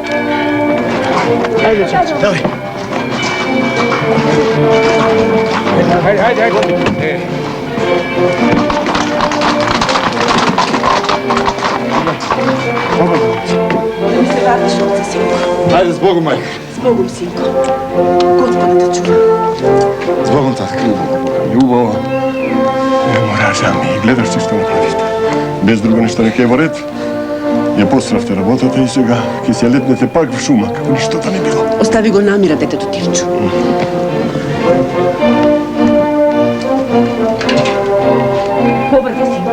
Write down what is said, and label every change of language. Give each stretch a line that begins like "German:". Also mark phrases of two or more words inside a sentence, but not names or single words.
Macedonian: Ајде, чапче. Давај. Ајде. Да ми се вратиш овде, синко. Ајде, с Богом, мајка. С Богом, синко. Господа те чува. С Богом, татка. Љубава. Не мораш да ми гледаш ти што направиш. Без друго нешто не ќе е во ред. Я постравте работата и сега ќе се летнете пак в шума, како ништо да не било. Остави го намира, детето Тивчо. Побрзо, синко.